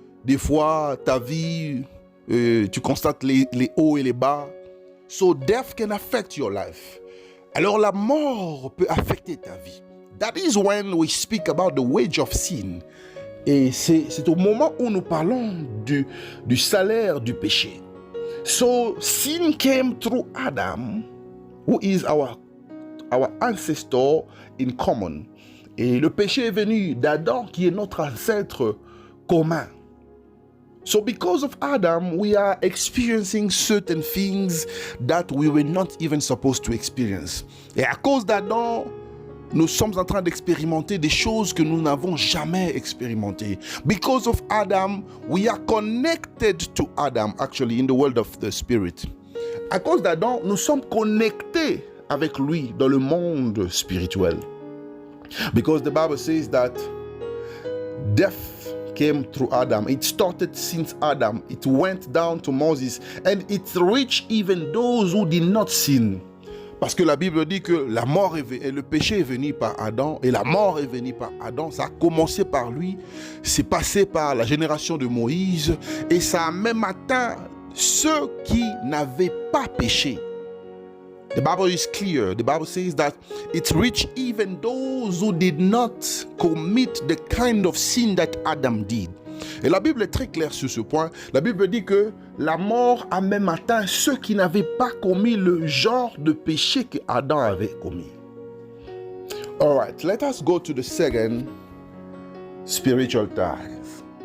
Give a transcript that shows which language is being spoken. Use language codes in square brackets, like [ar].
[fr] Des fois, ta vie, tu constates les hauts et les bas. [en] So death can affect your life. [fr] Alors la mort peut affecter ta vie. [en] That is when we speak about the wage of sin. [fr] Et c'est au moment où nous parlons du salaire du péché. [en] So sin came through Adam, who is our ancestor in common. [fr] Et le péché est venu d'Adam, qui est notre ancêtre commun. [en] So because of Adam, we are experiencing certain things that we were not even supposed to experience. [fr] Et à cause d'Adam, nous sommes en train d'expérimenter des choses que nous n'avons jamais expérimentées. [en] Because of Adam, we are connected to Adam, actually, in the world of the spirit. [fr] À cause d'Adam, nous sommes connectés avec lui dans le monde spirituel. [en] Because the Bible says that death came through Adam. It started since Adam. It went down to Moses. And it reached even those who did not sin. [fr] Parce que la Bible dit que la mort et le péché est venu par Adam. Et la mort est venue par Adam. Ça a commencé par lui. C'est passé par la génération de Moïse. Et ça a même atteint ceux qui n'avaient pas péché. [en] The Bible is clear. The Bible says that it reached even those who did not commit the kind of sin that Adam did. [fr] Et la Bible est très claire sur ce point. La Bible dit que la mort a même atteint ceux qui n'avaient pas commis le genre de péché que Adam avait commis. [en] All right, let us go to the second spiritual tithe.